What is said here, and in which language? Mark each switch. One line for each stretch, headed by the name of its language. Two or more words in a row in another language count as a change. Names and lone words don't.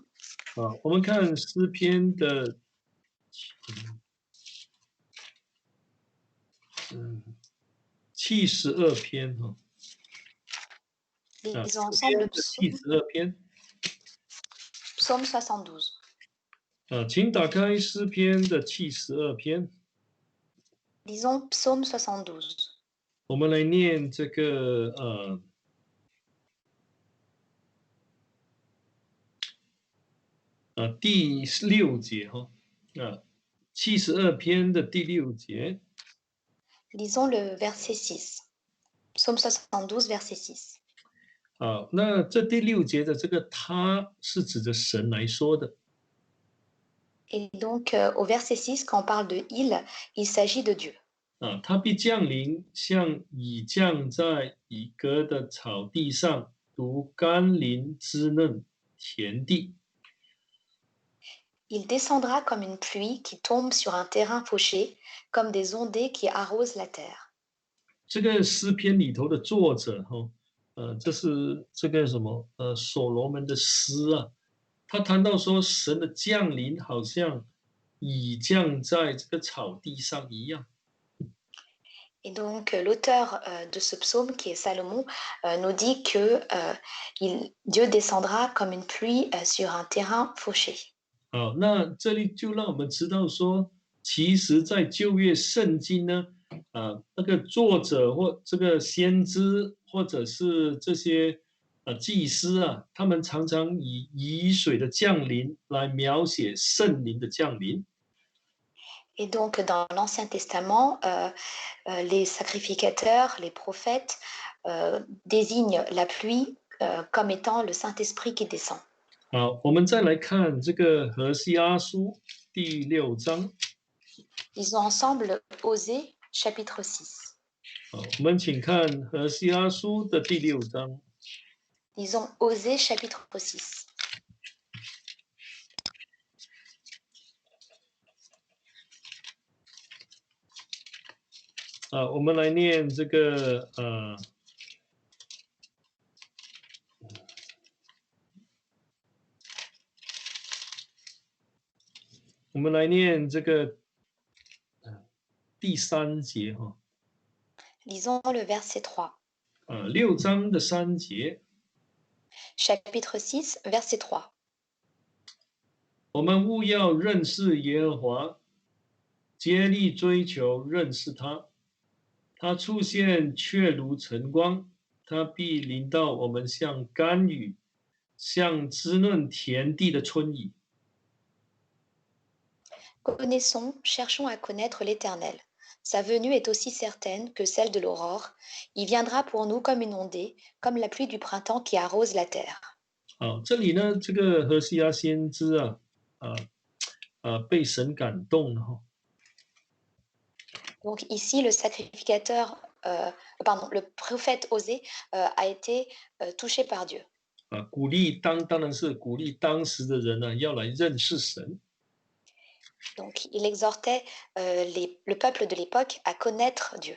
Chinese: 我们看诗篇的72篇哈。
French: Lisons ensemble le
Chinese: 72篇。
French: psaume 72.
Chinese: 请打开诗篇的72篇。
French: Lisons psaume 72.
Chinese: 我们来念这个第6节哈，72篇的第6节。
French: Lisons le verset 6. Psaume 72, verset 6.
Chinese: 好，那这第6节的这个他是指着神来说的。
French: Et donc, au verset 6, quand on parle de il s'agit de Dieu.
Chinese: 他必降临，像已降在已割的草地上，如甘霖滋润田地。
French: Il descendra comme une pluie qui tombe sur un terrain fauché, comme des ondées qui arrosent la terre.
Chinese: 这个诗篇里头的作者这是这个什么所罗门的诗啊，他谈到说神的降临好像已降在这个草地上一样。
French: Et donc, l'auteur de ce psaume, qui est Salomon, nous dit que Dieu descendra comme une pluie sur un terrain fauché.
Chinese: 好，那这里就让我们知道说，其实，在旧约圣经呢，那个作者或这个先知，或者是这些祭司啊，他们常常以雨水的降临来描写圣灵的降临。
French: Et donc, dans l'Ancien Testament, les sacrificateurs, les prophètes désignent la pluie comme étant le Saint-Esprit qui descend.
Chinese: 好，我们再来看这个何西阿书第6章。
French: Lisons ensemble Osée, chapitre 6.
Chinese: 好，我们请看何西阿书的第6章。
French: Lisons Osée, chapitre 6.
Chinese: 我们来念这个我们来念这个第3节哈。
French: Lisons le verset 3.
Chinese: 6 章的3节。
French: Chapitre 6, verset 3.
Chinese: 我们务要认识耶和华，竭力追求认识他。他出现却如晨光，他必临到我们像甘雨，像滋润田地的春雨。
French: Connaissons, cherchons à connaître l'Éternel. Sa venue est aussi certaine que celle de l'aurore. Il viendra pour nous comme une ondée, comme la pluie du printemps qui arrose la terre.
Chinese: 好，这里呢，这个何西阿先知被神感动了哈。
French: Donc ici, le sacrificateur, le prophète Osée a été touché par Dieu.
Chinese: 鼓励当然是鼓励当时的人呢，要来认识神。
French: Donc il exhortait le peuple de l'époque à connaître Dieu.